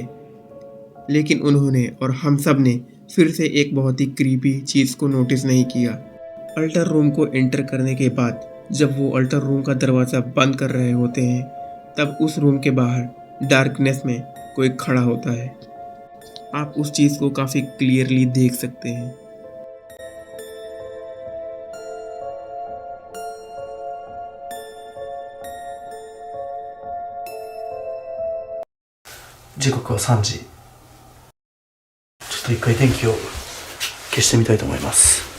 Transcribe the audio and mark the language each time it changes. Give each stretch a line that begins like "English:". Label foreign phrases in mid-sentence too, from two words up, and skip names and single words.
Hindi: लेकिन उन्होंने और हम सब ने फिर से एक बहुत ही क्रीपी चीज़ को नोटिस नहीं किया।
English: altar room
Hindi: को एंटर करने के बाद जब वो
English: altar room
Hindi: का दरवाज़ा बंद कर रहे होते हैं, तब उस रूम के बाहर डार्कनेस में कोई खड़ा होता है। आप उस चीज़ को काफ़ी क्लियरली देख सकते हैं।
Japanese: 時刻は3時。ちょっと一回電気を消してみたいと思います。